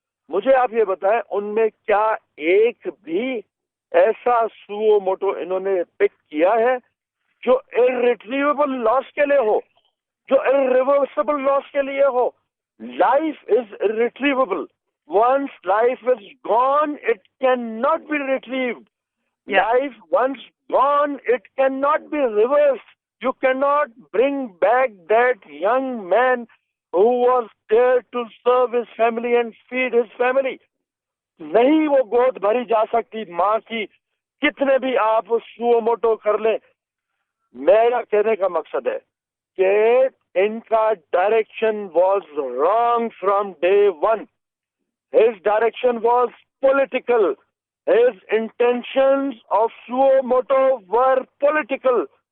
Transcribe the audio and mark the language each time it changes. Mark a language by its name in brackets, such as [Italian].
[Urdu] مجھے آپ یہ بتائیں ان میں کیا ایک بھی ایسا سو موٹو انہوں نے پک کیا ہے جو irretrievable لاس کے لیے ہو، جو irreversible لاس کے لیے ہو؟ [English] Life is irretrievable. Once life is gone, it cannot be retrieved. Yeah. Life once gone, it cannot be reversed. You cannot bring back that young man who was there to serve his family and feed his family. [Urdu] نہیں وہ گود بھری جا سکتی ماں کی، کتنے بھی آپ سو موٹو کر لیں. میرا کہنے کا مقصد ہے کہ ان کا direction [English] Was wrong from day one. His direction was political. His intentions of suo motu were political.